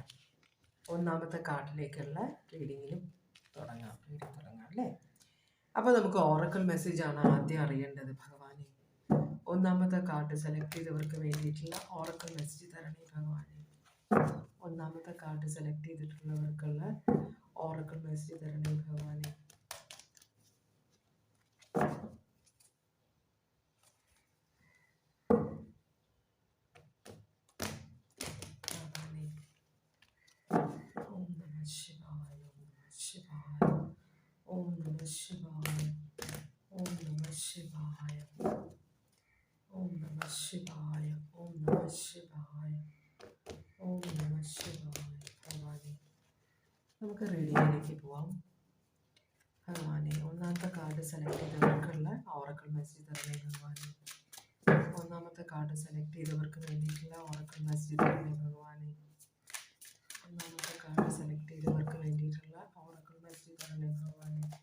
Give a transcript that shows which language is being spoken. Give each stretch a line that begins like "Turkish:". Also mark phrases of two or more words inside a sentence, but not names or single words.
Malayalam: ഒന്നാമത്തെ കാർഡിലേക്കുള്ള റീഡിങ്ങിന് തുടങ്ങാം അല്ലേ? അപ്പോൾ നമുക്ക്
English: oracle message
Malayalam: ആണ് ആദ്യം അറിയേണ്ടത്. ഭഗവാനെ, ഒന്നാമത്തെ
English: card select
Malayalam: ചെയ്തവർക്ക് വേണ്ടിയിട്ടുള്ള
English: oracle message
Malayalam: തരണേ ഭഗവാനെ. ഒന്നാമത്തെ
English: card select
Malayalam: ചെയ്തിട്ടുള്ളവർക്കുള്ള
English: oracle message
Malayalam: തരണേ ഭഗവാനെ.
Sanskrit: ॐ नमः शिवाय. ॐ नमः शिवाय। ॐ नमः शिवाय. ॐ नमः शिवाय। ॐ नमः शिवाय.
Malayalam: ഭഗവാനെ, നമുക്ക് റീഡിങ്ങിലേക്ക് പോവാം. ഭഗവാനെ, ഒന്നാമത്തെ
English: card select
Malayalam: ചെയ്തവർക്കുള്ള
English: oracle message
Malayalam: തരണേ ഭഗവാനെ. ഒന്നാമത്തെ
English: card select
Malayalam: ചെയ്തവർക്ക് വേണ്ടിയിട്ടുള്ള
English: oracle message
Malayalam: തരണേ ഭഗവാനെ. ഒന്നാമത്തെ
English: card select
Malayalam: ചെയ്തവർക്ക് വേണ്ടിയിട്ടുള്ള
English: oracle message
Malayalam: തരണേ ഭഗവാനെ.